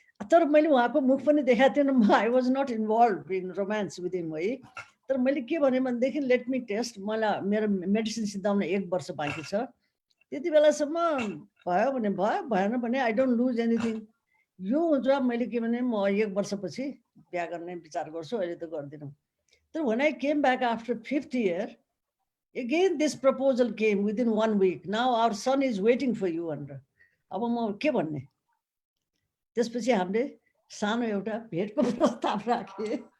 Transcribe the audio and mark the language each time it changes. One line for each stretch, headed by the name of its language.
Nepali: तर मैले उहाँको मुख पनि देखाएको थिएन, म
English: I was not involve in romance with him
Nepali: है। तर मैले के भने भनेदेखि
English: let me test,
Nepali: मलाई मेरो मेडिसिन सिद्धाउन 1 वर्ष बाँकी छ, त्यति बेलासम्म भयो भने भयो, भएन भने
English: I don't lose anything.
Nepali: यो हुन्छ मैले के भने म 1 वर्षपछि बिहा गर्ने विचार गर्छु, अहिले त गर्दिनँ।
English: तर when I came back after 5th year, again this proposal came within 1 week. Now our son is waiting for you भनेर।
Nepali: अब म के भन्ने? त्यसपछि हामीले सानो एउटा भेटको प्रस्ताव राखेँ।